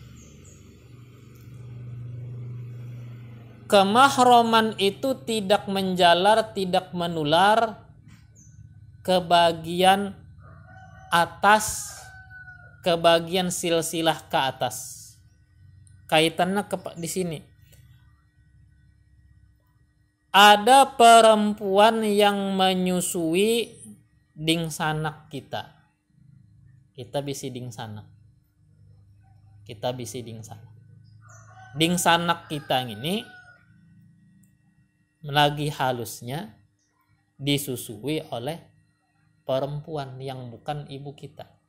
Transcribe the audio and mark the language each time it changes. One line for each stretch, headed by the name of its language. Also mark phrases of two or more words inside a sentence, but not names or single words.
Indonesian: Kemahroman itu tidak menjalar, tidak menular ke bagian atas, ke bagian silsilah ke atas. Kaitannya di sini. Ada perempuan yang menyusui dingsanak kita. Kita bisi dingsanak. Dingsanak kita ini lagi halusnya disusui oleh perempuan yang bukan ibu kita.